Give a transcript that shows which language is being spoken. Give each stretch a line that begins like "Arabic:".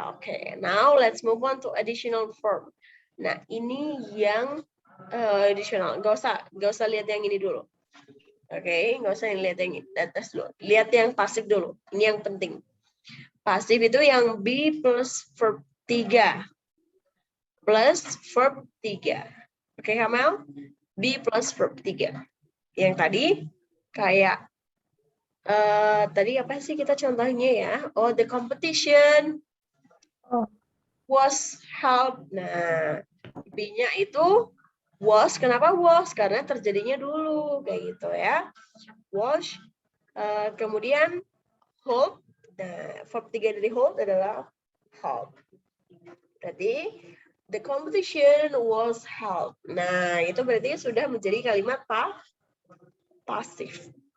English: Okay, now let's move on to additional verb.
Indonesian: Nah, ini yang additional. Gak usah lihat yang ini dulu. Oke, nggak usah lihat yang atas dulu. Lihat yang pasif dulu. Ini yang penting. Pasif itu yang be plus verb 3. Plus verb 3. Oke, Kamel? Be plus verb 3. Yang tadi kayak tadi apa sih kita contohnya ya?
English: Oh, the competition was held.
Indonesian: Nah, B-nya itu was. Kenapa was? Karena terjadinya dulu kayak gitu ya. Was. Kemudian hold. Nah, verb 3 dari hold adalah held.
English: Berarti the competition was held.
Indonesian: Nah, itu berarti sudah menjadi kalimat pasif.